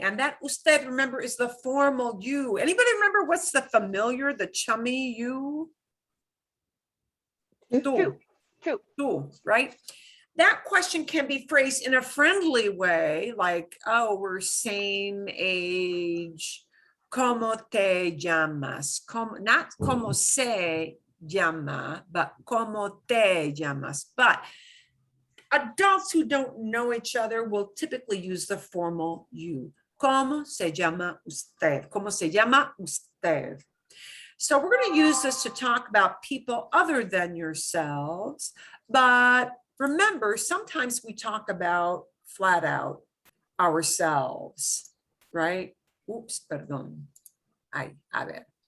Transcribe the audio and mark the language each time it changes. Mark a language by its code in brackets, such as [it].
[en] And that usted, remember, is the formal you. Anybody remember what's the familiar, the chummy you? Tú. Tú, right? That question can be phrased in a friendly way, like, oh, we're same age. [es] ¿Cómo te llamas? [en] Not [es] como se llama, [en] but [es] ¿cómo te llamas? [en] But adults who don't know each other will typically use the formal you. [es] ¿Cómo se llama usted? ¿Cómo se llama usted? [en] So we're going to use this to talk about people other than yourselves. But remember, sometimes we talk about flat out ourselves, right? Oops, [es] perdón. A ver.